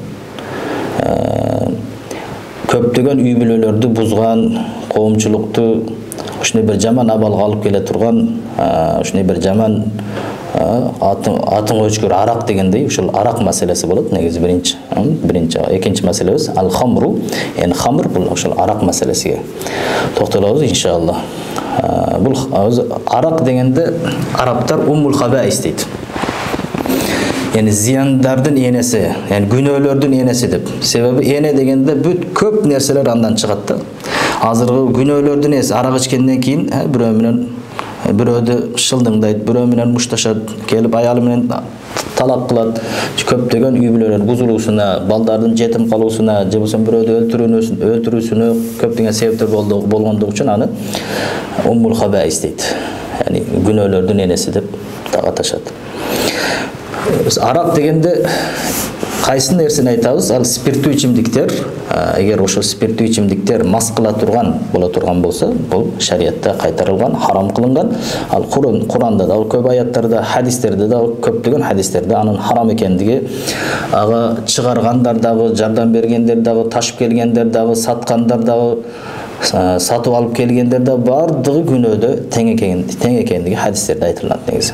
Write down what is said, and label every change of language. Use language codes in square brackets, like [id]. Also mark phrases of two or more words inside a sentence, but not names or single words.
[ky] көптөгөн үй бүлөлөрдү бузган, коомчулукту ушундай бир жаман абалга алып келе турган, ушундай бир жаман атын өчкөр арак дегендей, ушул арак маселеси болот. Негизи биринчи, экинчи маселебиз ал-хамру, эми хамр бул ошол арак маселесиге токтолобуз иншалла. Бул арак дегенде арабтар [ar] أم الخبائث [ky] дейт. Яни зыяндардын энеси, яни күнөөлөрдүн энеси деп. Себеби эне дегенде бүт көп нерселер андан чыгат да. Азыркы күнөөлөрдүн энеси арак ичкенден кийин бирөө менен бирөөдү шылдыңдайт, бирөө менен мушташат, келип аялы менен талак кылат. Көптөгөн үй бүлөлөр бузулуусуна, балдардын жетим калуусуна, же болбосо бирөөдү өлтүрүүсүнө көптөгөн себептер болгондугу үчүн аны [ar] أم الخبائث [ky] дейт. Яни күнөөлөрдүн энеси деп дагы аташат. Арак дегенде кайсы нерсени айтабыз? Ал спирттүү ичимдиктер. Эгер ошол спирттүү ичимдиктер мас кыла турган боло турган болсо, бул шариятта кайтарылган, харам кылынган. Ал Куранда да, көп аяттарда, хадистерде да, көптөгөн хадистерде анын харам экендиги, ага чыгаргандар дагы, жардам бергендер дагы, ташып келгендер дагы, саткандар дагы, сатып алып келгендер да бардыгы күнөөдө тең экендиги хадистерде айтылат негизи.